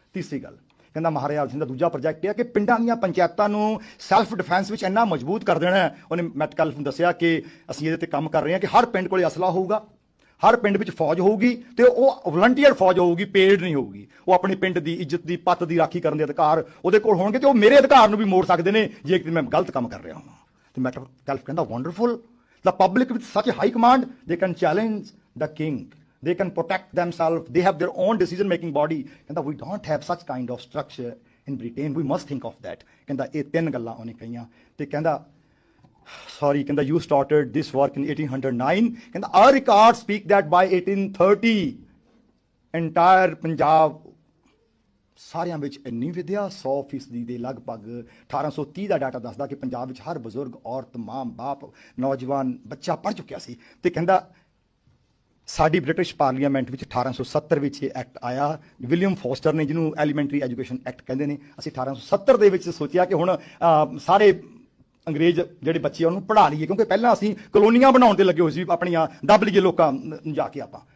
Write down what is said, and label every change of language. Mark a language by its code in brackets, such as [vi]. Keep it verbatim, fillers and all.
[pa] ਤੀਸਰੀ ਗੱਲ ਕਹਿੰਦਾ ਮਹਾਰਾਜਾ ਸਿੰਘ ਦਾ ਦੂਜਾ ਪ੍ਰੋਜੈਕਟ ਇਹ ਹੈ ਕਿ ਪਿੰਡਾਂ ਦੀਆਂ ਪੰਚਾਇਤਾਂ ਨੂੰ ਸੈਲਫ ਡਿਫੈਂਸ ਵਿੱਚ ਇੰਨਾ ਮਜ਼ਬੂਤ ਕਰ ਦੇਣਾ ਹੈ। ਉਹਨੇ ਮੈਟਕਲਫ ਨੂੰ ਦੱਸਿਆ ਕਿ ਅਸੀਂ ਇਹਦੇ ਤੇ ਕੰਮ ਕਰ ਰਹੇ ਹਾਂ ਕਿ ਹਰ ਪਿੰਡ ਕੋਲ ਅਸਲਾ ਹੋਊਗਾ, ਹਰ ਪਿੰਡ ਵਿੱਚ ਫੌਜ ਹੋਊਗੀ, ਤੇ ਉਹ ਵਲੰਟੀਅਰ ਫੌਜ ਹੋਊਗੀ, ਪੇਡ ਨਹੀਂ ਹੋਊਗੀ। ਉਹ ਆਪਣੇ ਪਿੰਡ ਦੀ ਇੱਜ਼ਤ ਦੀ, ਪੱਤ ਦੀ ਰਾਖੀ ਕਰਨ ਦੇ ਅਧਿਕਾਰ ਉਹਦੇ ਕੋਲ ਹੋਣਗੇ, ਤੇ ਉਹ ਮੇਰੇ ਅਧਿਕਾਰ ਨੂੰ ਵੀ ਮੋੜ ਸਕਦੇ ਨੇ ਜੇ ਕਿ ਮੈਂ ਗਲਤ ਕੰਮ ਕਰ ਰਿਹਾ ਹਾਂ। ਤੇ ਮੈਟਕਲਫ ਕਹਿੰਦਾ [en] Wonderful, the public with such high command they can challenge the king, they can protect themselves, they have their own decision making body, and that we don't have such kind of structure in Britain, we must think of that. [pa] Kenda eh tin galla ohne kahiyan te kenda sorry kenda [en] you started this work in eighteen oh nine, kenda our records speak that by eighteen thirty entire Punjab [pa] ਸਾਰਿਆਂ ਵਿੱਚ ਇੰਨੀ ਵਿਦਿਆ ਸੌ ਫੀਸਦੀ ਦੇ ਲਗਭਗ। ਅਠਾਰਾਂ ਸੌ ਤੀਹ ਦਾ ਡਾਟਾ ਦੱਸਦਾ ਕਿ ਪੰਜਾਬ ਵਿੱਚ ਹਰ ਬਜ਼ੁਰਗ, ਔਰਤ, ਮਾਂ, ਬਾਪ, ਨੌਜਵਾਨ, ਬੱਚਾ ਪੜ੍ਹ ਚੁੱਕਿਆ ਸੀ। ਤੇ ਕਹਿੰਦਾ ਸਾਡੀ ਬ੍ਰਿਟਿਸ਼ ਪਾਰਲੀਮੈਂਟ ਵਿੱਚ ਅਠਾਰਾਂ ਸੌ ਸੱਤਰ ਵਿੱਚ ਇਹ ਐਕਟ ਆਇਆ, ਵਿਲੀਅਮ ਫੋਸਟਰ ਨੇ, ਜਿਹਨੂੰ ਐਲੀਮੈਂਟਰੀ ਐਜੂਕੇਸ਼ਨ ਐਕਟ ਕਹਿੰਦੇ ਨੇ। ਅਸੀਂ ਅਠਾਰਾਂ ਸੌ ਸੱਤਰ ਦੇ ਵਿੱਚ ਸੋਚਿਆ ਕਿ ਹੁਣ ਅਹ, ਸਾਰੇ ਅੰਗਰੇਜ਼ ਜਿਹੜੇ ਬੱਚੇ ਆ ਉਹਨੂੰ ਪੜ੍ਹਾ ਲਈਏ, ਕਿਉਂਕਿ ਪਹਿਲਾਂ ਅਸੀਂ ਕਲੋਨੀਆਂ ਬਣਾਉਣ ਤੇ ਲੱਗੇ ਹੋਏ ਸੀ, ਆਪਣੀਆਂ ਦੱਬ ਲਈਏ ਲੋਕਾਂ ਨੂੰ ਜਾ ਕੇ ਆਪਾਂ।